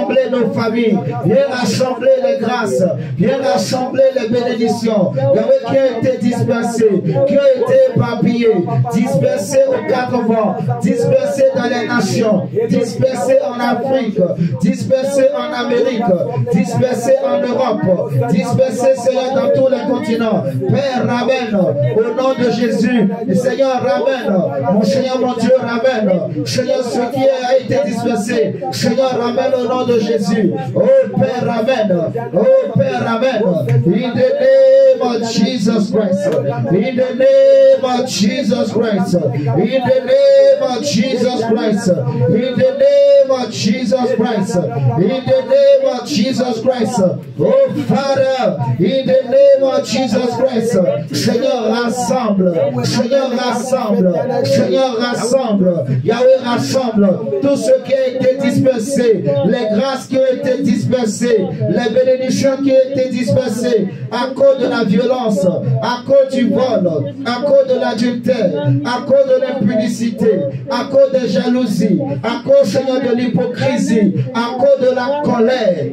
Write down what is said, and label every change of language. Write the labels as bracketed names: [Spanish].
[French] nos familles, viens rassembler les grâces, viens rassembler les bénédictions, Yahweh, qui ont été dispersés, qui ont été éparpillés, dispersés aux quatre vents, dispersés dans les nations, dispersés en Afrique, dispersés en Amérique, dispersés en Europe, dispersés, Seigneur, dans tous les continents. Père, ramène au nom de Jésus. Seigneur, ramène. Mon Seigneur, mon Dieu, ramène. Seigneur, ce qui a été dispersé, Seigneur, ramène au nom de Jésus. Oh Père, ramène. Oh Père, ramène. [English] In the name of Jesus Christ. In the name of Jesus Christ. In the name of Jesus Christ. In the name of Jesus Christ. In the name of Jesus Christ. Oh Father, in the name of Jesus Christ. [French] Seigneur, rassemble. Seigneur, rassemble. Seigneur, rassemble. Yahweh, rassemble tout ce qui a été dispersé, les grâces qui ont été dispersées, les bénédictions qui ont été dispersées à cause de la violence, à cause du vol, à cause de l'adultère, à cause de l'impudicité, à cause de jalousie, à cause, Seigneur, de l'hypocrisie, à cause de la colère.